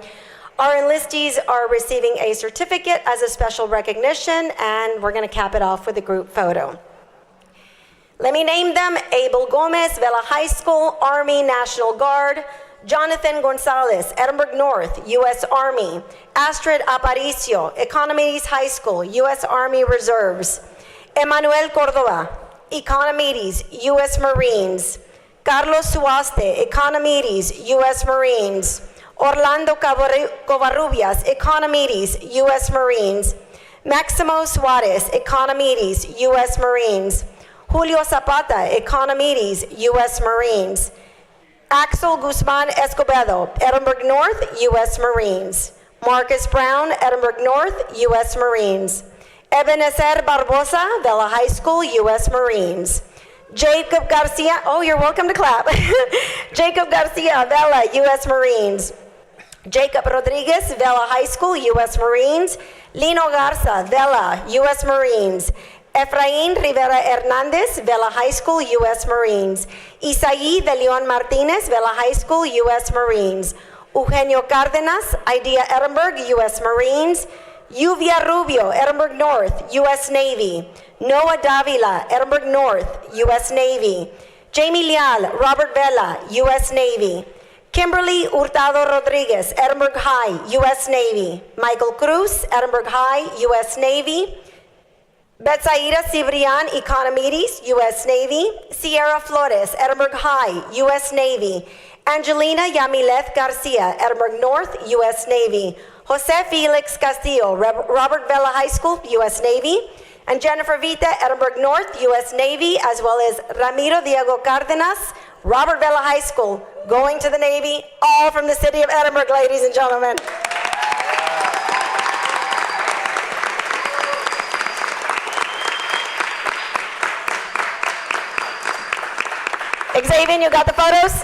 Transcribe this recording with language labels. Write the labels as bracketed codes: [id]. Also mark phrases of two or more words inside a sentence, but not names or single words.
[en] Our enlistees are receiving a certificate as a special recognition, and we're going to cap it off with a group photo. Let me name them: Abel Gomez, Vela High School, Army National Guard; Jonathan Gonzalez, Edinburgh North, U.S. Army; Astrid Aparicio, Economedes High School, U.S. Army Reserves; Emmanuel Cordova, Economedes, U.S. Marines; Carlos Suaste, Economedes, U.S. Marines; Orlando Covarrubias, Economedes, U.S. Marines; Maximo Suarez, Economedes, U.S. Marines; Julio Zapata, Economedes, U.S. Marines; Axel Guzman Escobedo, Edinburgh North, U.S. Marines; Marcus Brown, Edinburgh North, U.S. Marines; Ebenezer Barbosa, Vela High School, U.S. Marines; Jacob Garcia, oh, you're welcome to clap. Jacob Garcia, Vela, U.S. Marines; Jacob Rodriguez, Vela High School, U.S. Marines; Lino Garza, Vela, U.S. Marines; Efraín Rivera Hernández, Vela High School, U.S. Marines. Isaí de Leon Martínez, Vela High School, U.S. Marines. Eugenio Cárdenas, IDEA Edinburg, U.S. Marines. Lluvia Rubio, Edinburg North, U.S. Navy. Noah Davila, Edinburg North, U.S. Navy. Jamie Leal, Robert Vela, U.S. Navy. Kimberly Hurtado Rodriguez, Edinburg High, U.S. Navy. Michael Cruz, Edinburg High, U.S. Navy. Betsaida Cibrian Economides, U.S. Navy. Sierra Flores, Edinburg High, U.S. Navy. Angelina Yamileth Garcia, Edinburg North, U.S. Navy. Jose Felix Castillo, Robert Vela High School, U.S. Navy. And Jennifer Vita, Edinburg North, U.S. Navy, as well as Ramiro Diego Cárdenas, Robert Vela High School, going to the Navy, all from the city of Edinburgh, ladies and gentlemen. Xavier, you got the photos?